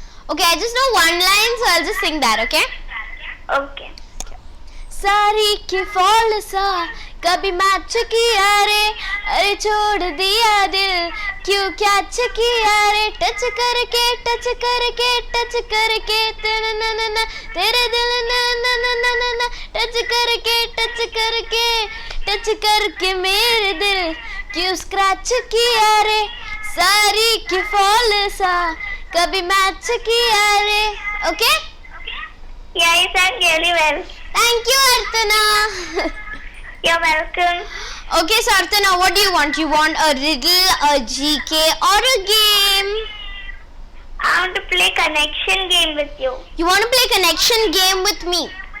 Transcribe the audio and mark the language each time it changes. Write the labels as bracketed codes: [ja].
[en] Okay, I just know one line, so I'll just sing that, okay? Okay. [hi] सारी की fall सा कभी match किया रे, अरे छोड़ दिया दिल क्यों कैच किया रे, टच करके टच करके टच करके तेरे ना तेरे दिल ना टच करके टच करके मेरे दिल क्यों स्क्रैच किया रे, सारी की फॉल सा कभी मैच किया रे. [en] Okay? Yeah, you sang really well. Thank you, Artana. You're welcome. Okay, so Artana, what do you want? You want a riddle, a GK, or a game? I want to play connection game with you. You want to play connection game with me?